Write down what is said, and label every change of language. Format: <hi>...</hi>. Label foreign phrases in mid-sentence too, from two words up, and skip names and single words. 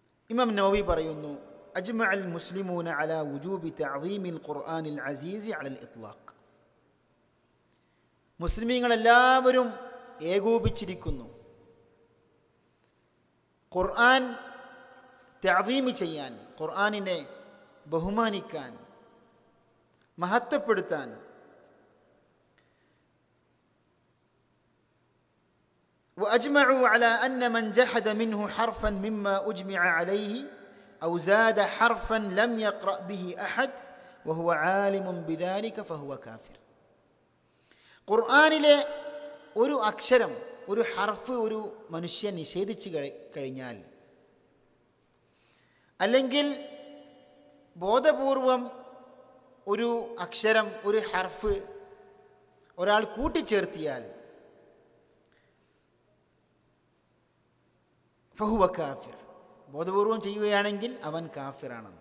<ml>ഇമാം നവവി പറയുന്നു,</ml> <ar>أجمع المسلمون على وجوب تعظيم القرآن العزيز على الإطلاق.</ar> <ml>മുസ്ലിമീങ്ങളെല്ലാവരും ഏകോപിച്ചിരിക്കുന്നു ഖുർആൻ തഅദീമ് ചെയ്യാൻ, ഖുർആനിനെ ബഹുമാനിക്കാൻ, മഹത്വപ്പെടുത്താൻ.</ml> <ar>وأجمعوا على أن من جحد منه حرفا مما أجمع عليه أو زاد حرفا لم يقرأ به أحد وهو عالم بذلك فهو كافر.</ar> <ml>ഖുർആനിലെ ഒരു അക്ഷരം, ഒരു ഹർഫ് ഒരു മനുഷ്യൻ നിഷേധിച്ചു കഴിഞ്ഞാൽ, അല്ലെങ്കിൽ ബോധപൂർവം ഒരു അക്ഷരം, ഒരു ഹർഫ് ഒരാൾ കൂട്ടിച്ചേർത്തിയാൽ</ml> <ar>فهو كافر,</ar> <ml>ബോധപൂർവം ചെയ്യുകയാണെങ്കിൽ അവൻ കാഫിറാണെന്ന്.</ml>